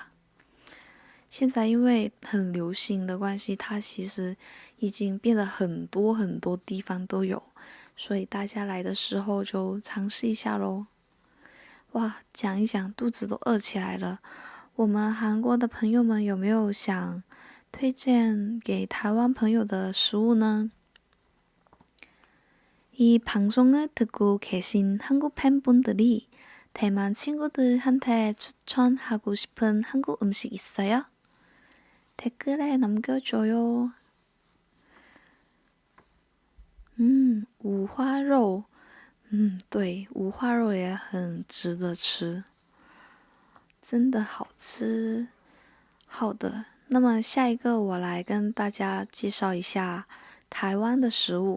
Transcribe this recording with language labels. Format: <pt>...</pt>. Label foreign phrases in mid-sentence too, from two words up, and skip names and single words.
<zh>现在因为很流行的关系，它其实已经变得很多很多地方都有，所以大家来的时候就尝试一下咯。哇，讲一讲肚子都饿起来了。我们韩国的朋友们有没有想推荐给台湾朋友的食物呢？</zh> <ko>이 방송을 듣고 계신 한국 팬분들이 대만 친구들한테 추천하고 싶은 한국 음식 있어요? 댓글에 남겨줘요.</ko> <zh>五花肉，对，五花肉也很值得吃，真的好吃。好的，那么下一个我来跟大家介绍一下台湾的食物。</zh>